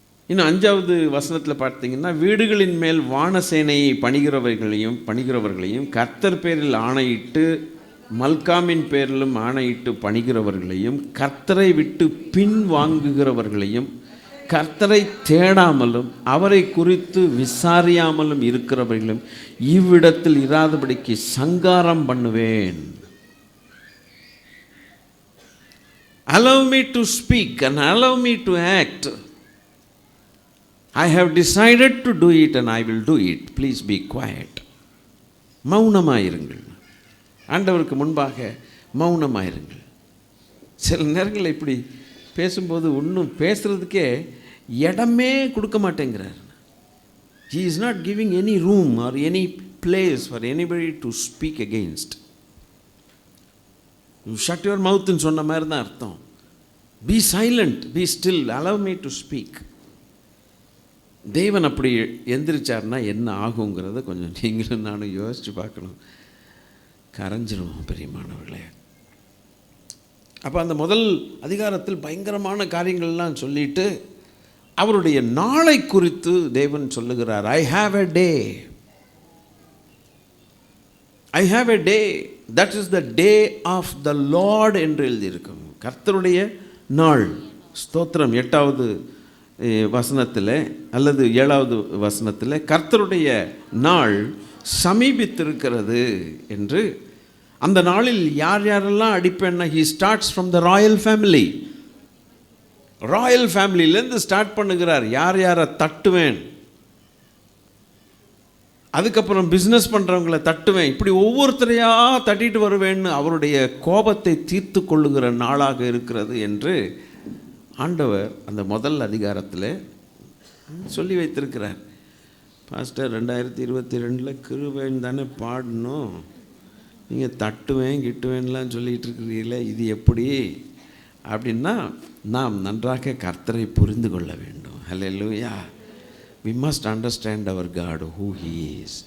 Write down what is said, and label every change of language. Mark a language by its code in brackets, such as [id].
[ta] இன்னும் 5வது வசனத்தில் பார்த்தீங்கன்னா, வீடுகளின் மேல் வானசேனையை பணிகிறவர்களையும் கர்த்தர் பேரில் ஆணையிட்டு மல்காமின் பேரிலும் ஆணையிட்டு பணிகிறவர்களையும் கர்த்தரை விட்டு பின் வாங்குகிறவர்களையும் கர்த்தரை தேடாமலும் அவரை குறித்து விசாரியாமலும் இருக்கிறவர்களும் இவ்விடத்தில் இராதபடிக்கு சங்காரம் பண்ணுவேன். [en] Allow me to speak and allow me to act. I have decided to do it and I will do it. Please be quiet. [ta] மௌனமாயிருங்கள். ஆண்டவருக்கு முன்பாக மௌனமாயிருங்கள். சில நேரங்களில் இப்படி பேசும்போது ஒன்றும் பேசுகிறதுக்கே இடமே கொடுக்க மாட்டேங்கிறார். [en] He is not giving any room or any place for anybody to speak against. You shut your mouth [ta] ன்னு சொன்ன மாதிரி தான் அர்த்தம். [en] Be silent, be still, allow me to speak. [ta] தேவன் அப்படி எந்திரிச்சார்னா என்ன ஆகுங்கிறத கொஞ்சம் நீங்களும் நானும் யோசித்து பார்க்கணும். கரைஞ்சிருவோம் பிரியமானவர்களே. அப்போ அந்த முதல் அதிகாரத்தில் பயங்கரமான காரியங்கள்லாம் சொல்லிட்டு அவருடைய நாளை குறித்து தேவன் சொல்லுகிறார். [en] I have a day. I have a day. That is the day of the Lord [ta] என்று எழுதியிருக்கும். கர்த்தருடைய நாள். ஸ்தோத்திரம். 8வது வசனத்தில் அல்லது 7வது வசனத்தில் கர்த்தருடைய நாள் சமீபித்திருக்கிறது என்று, அந்த நாளில் யாரெல்லாம் அடிப்பேன்னா, [en] he starts from the royal family. [ta] Royal ஃபேமிலியிலேருந்து start பண்ணுகிறார். யாரை தட்டுவேன், அதுக்கப்புறம் பிஸ்னஸ் பண்ணுறவங்களை தட்டுவேன், இப்படி ஒவ்வொருத்தரையாக தட்டிட்டு வருவேன்னு அவருடைய கோபத்தை தீர்த்து கொள்ளுகிற நாளாக இருக்கிறது என்று ஆண்டவர் அந்த முதல் அதிகாரத்தில் சொல்லி வைத்திருக்கிறார். பாஸ்டர் 2022 கிருபைன்னு தானே பாடணும், நீங்கள் தட்டுவேன் கிட்டுவேன்லாம் சொல்லிகிட்டு இருக்கிறீங்களே, இது எப்படி அப்படின்னா, நாம் நன்றாக கர்த்தரை புரிந்து கொள்ள வேண்டும். ஹல்லேலூயா. [en] We must understand our God, who He is.